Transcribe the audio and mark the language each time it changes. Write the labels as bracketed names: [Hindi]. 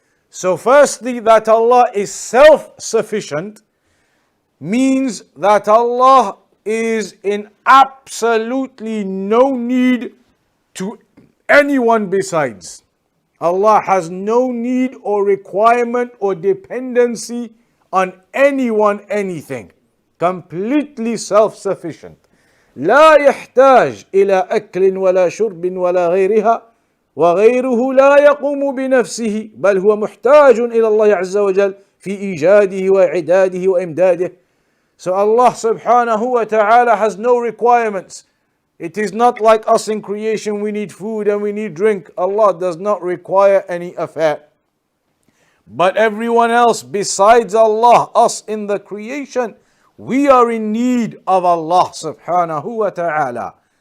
[English] So firstly, that Allah is self-sufficient means that Allah is in absolutely no need to anyone besides. Allah has no need or requirement or dependency on anyone, anything. Completely self-sufficient. [Arabic] لا يحتاج إلى أكل ولا شرب ولا غيرها وغيره لا يقوم بنفسه بل هو محتاج إلى الله عز وجل في إيجاده وإعداده وإمداده. [English] So Allah subhanahu wa ta'ala has no requirements. It is not like us in creation, we need food and we need drink. Allah does not require any affair. But everyone else besides Allah, us in the creation, we are in need of Allah subhanahu wa ta'ala.